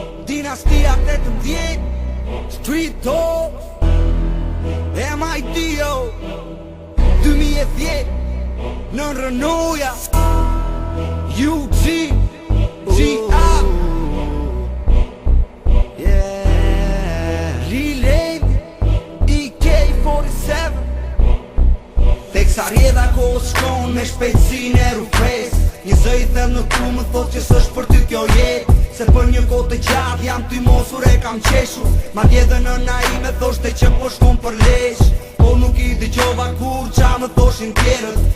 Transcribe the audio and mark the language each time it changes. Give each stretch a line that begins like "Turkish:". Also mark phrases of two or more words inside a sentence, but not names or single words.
Albanian: Dinastia tetëmbëdhjetë, Street Talk, M I D O, dy mijë e dhjetë, në Rënoja, U G, G A.
English: Yeah. Relay, E K forty-seven.
Albanian: Tek sa rjedha kohës shkon me shpejtësinë e rrufes. Një zë i thellë në tru më thot që s'është për ty kjo jetë. Se për një kohë të gjatë jam ty mosur e kam qeshur. Madje edhe nëna ime thoshte që po shkon për lesh. Po nuk i dëgjova kur qa më thoshin tjerët.